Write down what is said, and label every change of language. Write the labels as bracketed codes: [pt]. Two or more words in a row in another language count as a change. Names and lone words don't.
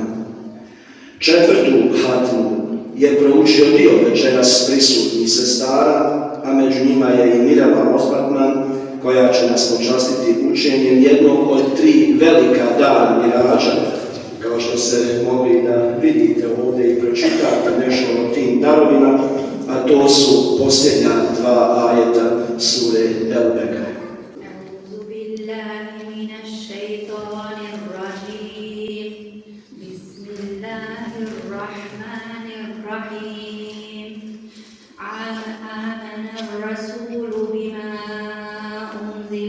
[bs] Četvrtu hatmu je proučio dio večeras prisutnih sestara, a među njima je i Mirjana Osbatman, koja će nas počastiti učenjem jednog od 3 velika dana mirađa, kao što ste mogli da vidite ovdje i pročitate nešto o tim darovima, a to su posljednja 2 ajeta sure El-Bekara. [ar] أعوذ بالله من الشيطان الرجيم بسم الله الرحمن الرحيم آمن الرسول بما أنزل